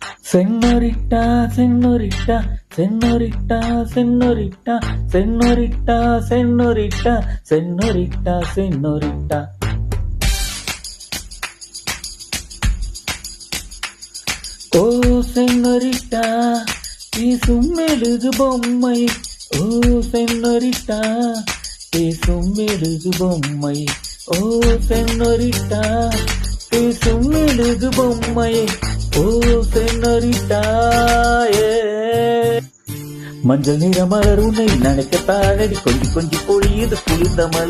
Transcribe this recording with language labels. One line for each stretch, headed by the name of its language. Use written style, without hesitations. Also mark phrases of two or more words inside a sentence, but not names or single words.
Spanish: Señorita, señorita, señorita, señorita, señorita, señorita, señorita, señorita. Oh, señorita,
Tamil: பேசும் மெழுகு பொம்மை. ஓ சென்னோரிட்டா, பேசும் மெழுகு பொம்மை. ஓ சென்னோரிட்டா, பேசும் மெழுகு பொம்மை. ஓ சென்னோரிட்டா. மஞ்சள் நிற மலர் உன்னை நனைக்க தாழடி, கொஞ்சி கொஞ்சி பொழியுது குளிர்ந்த மலை.